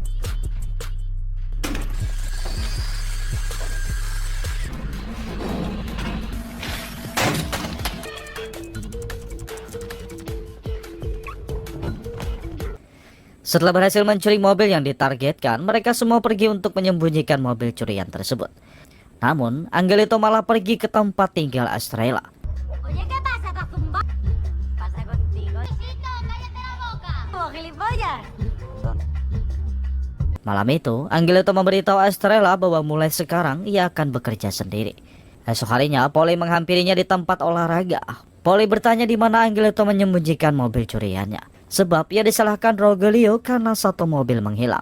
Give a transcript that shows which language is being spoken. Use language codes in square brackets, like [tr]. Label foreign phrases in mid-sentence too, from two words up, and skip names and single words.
[id] Setelah berhasil mencuri mobil yang ditargetkan, mereka semua pergi untuk menyembunyikan mobil curian tersebut. Namun, Angelito malah pergi ke tempat tinggal Estrella. [es] Oye, ¿qué pasa, Cacumba? ¿Qué pasa contigo? Luisito, cállate la boca. ¿Como gilipollas? [id] Malam itu, Angelito memberitahu Estrella bahwa mulai sekarang ia akan bekerja sendiri. Esok harinya, Polly menghampirinya di tempat olahraga. Polly bertanya di mana Angelito menyembunyikan mobil curiannya. Sebab ia disalahkan Rogelio karena satu mobil menghilang.